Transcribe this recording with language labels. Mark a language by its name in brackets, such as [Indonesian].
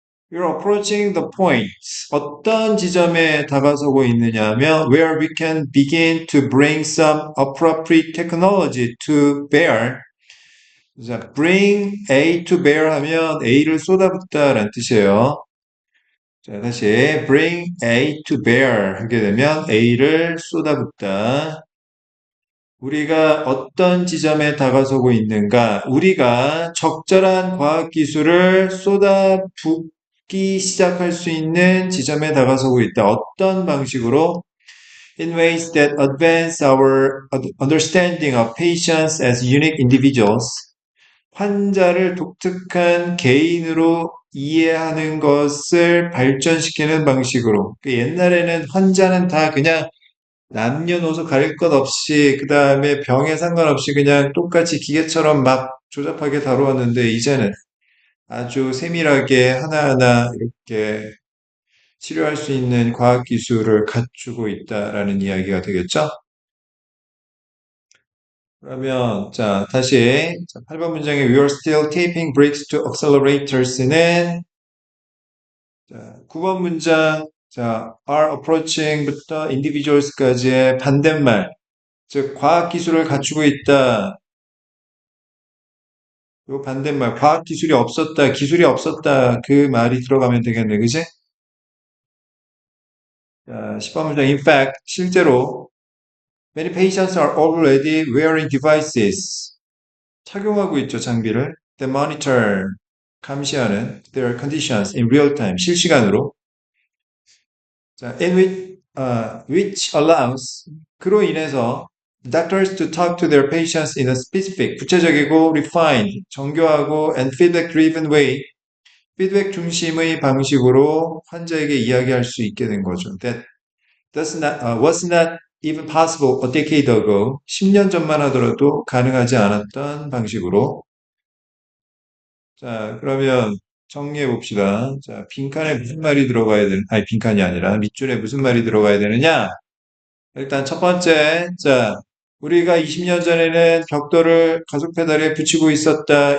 [English] You're approaching the point. [Korean] 어떤 지점에 다가서고 있느냐 하면 [English] where we can begin to bring some appropriate technology to bear. [Korean] 자, [English] bring A to bear [Korean] 하면 A를 쏟아붓다라는 뜻이에요. 자, 다시 [English] bring A to bear [Korean] 하게 되면 A를 쏟아붓다. 우리가 어떤 지점에 다가서고 있는가? 우리가 적절한 과학기술을 쏟아붓기 시작할 수 있는 지점에 다가서고 있다. 어떤 방식으로? [English] In ways that advance our understanding of patients as unique individuals. [Korean] 환자를 독특한 개인으로 이해하는 것을 발전시키는 방식으로. 옛날에는 환자는 다 그냥 남녀노소 가릴 것 없이 그 다음에 병에 상관없이 그냥 똑같이 기계처럼 막 조잡하게 다루었는데 이제는 아주 세밀하게 하나하나 이렇게 치료할 수 있는 과학기술을 갖추고 있다라는 이야기가 되겠죠? 그러면 자 다시 8번 문장에 [English] We are still taping brakes to accelerators [Korean] 는 자, 9번 문장 자 are approaching부터 individuals까지의 반대말 즉 과학기술을 갖추고 있다. 요 반대말 과학기술이 없었다, 기술이 없었다 그 말이 들어가면 되겠네, 그지? [English] 자, 10번 문장 in fact 실제로 many patients are already wearing devices [Korean] 착용하고 있죠, 장비를 [English] that monitor 감시하는 their conditions in real time [Korean] 실시간으로 [English] 자, which allows [Korean] 그로 인해서 [English] doctors to talk to their patients in a specific 구체적이고 refined 정교하고 and feedback driven way [Korean] 피드백 중심의 방식으로 환자에게 이야기할 수 있게 된 거죠. [English] Was not even possible a decade ago. [Korean] 10년 전만 하더라도 가능하지 않았던 방식으로. 자, 그러면 정리해 봅시다. 자, 빈칸에 무슨 말이 들어가야 되는, 아니, 빈칸이 아니라 밑줄에 무슨 말이 들어가야 되느냐? 일단 첫 번째, 자, 우리가 20년 전에는 벽돌을 가속 페달에 붙이고 있었다.